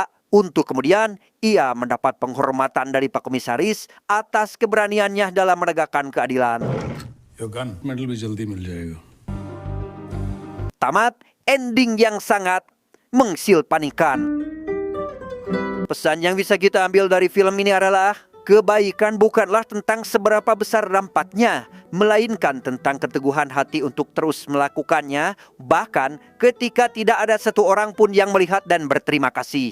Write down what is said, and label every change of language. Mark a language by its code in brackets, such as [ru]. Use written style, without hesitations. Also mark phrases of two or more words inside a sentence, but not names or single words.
[id] Untuk kemudian, ia mendapat penghormatan dari Pak Komisaris atas keberaniannya dalam menegakkan keadilan. [en] Your gun medal [hi] भी जल्दी मिल जाएगा. [id] Tamat, ending yang sangat mengsilpanikan. Pesan yang bisa kita ambil dari film ini adalah kebaikan bukanlah tentang seberapa besar dampaknya, melainkan tentang keteguhan hati untuk terus melakukannya, bahkan ketika tidak ada satu orang pun yang melihat dan berterima kasih.